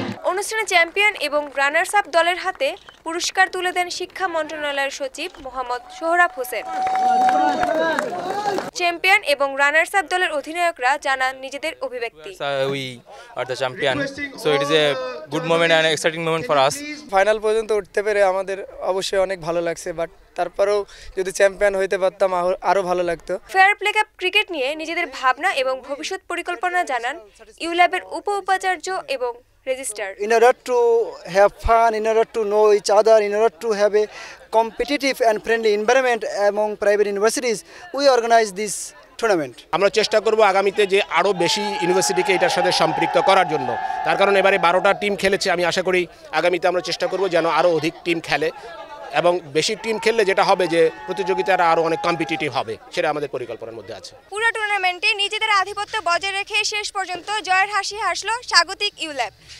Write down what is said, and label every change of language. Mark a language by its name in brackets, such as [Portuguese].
[Bangla] অনুষ্ঠানে চ্যাম্পিয়ন এবং runners up দলের হাতে পুরস্কার তুলে দেন শিক্ষা মন্ত্রণালয়ের সচিব মোহাম্মদ সোহরাব হোসেন। চ্যাম্পিয়ন এবং রানার্স আপ দলের অধিনায়করা জানান নিজেদের অভিব্যক্তি। [English] We are the champion, so it is a good moment and exciting moment for us. [Bangla] Final পর্যন্ত উঠতে পেরে আমাদের অবশ্যই অনেক ভালো লাগছে, বাট তারপরেও যদি চ্যাম্পিয়ন হইতে পারতাম আরো ভালো লাগতো। ফেয়ার প্লে কাপ ক্রিকেট নিয়ে নিজেদের ভাবনা এবং ভবিষ্যৎ পরিকল্পনা জানান ইউল্যাবের উপাচার্য এবং registrar. [English] In order to have fun, in order to know each other, in order to have a competitive and friendly environment among private universities, we organize this tournament. [Bangla] আমরা চেষ্টা করব আগামীতে যে আরও বেশি ইউনিভার্সিটিকে এটার সাথে সম্পৃক্ত করার জন্য। তার কারণ এবারে 12টা টিম খেলেছে, আমি আশা করি আগামীতে আমরা চেষ্টা করব যেন আরও অধিক টিম খেলে, এবং বেশি টিম খেললে যেটা হবে যে প্রতিযোগিতাটা আরও অনেক কম্পিটিটিভ হবে, সেটা আমাদের পরিকল্পনার মধ্যে আছে। পুরো টুর্নামেন্টে নিজেদের আধিপত্য বজায় রেখে শেষ পর্যন্ত জয়ের হাসি হাসলো স্বাগতিক ইউল্যাব।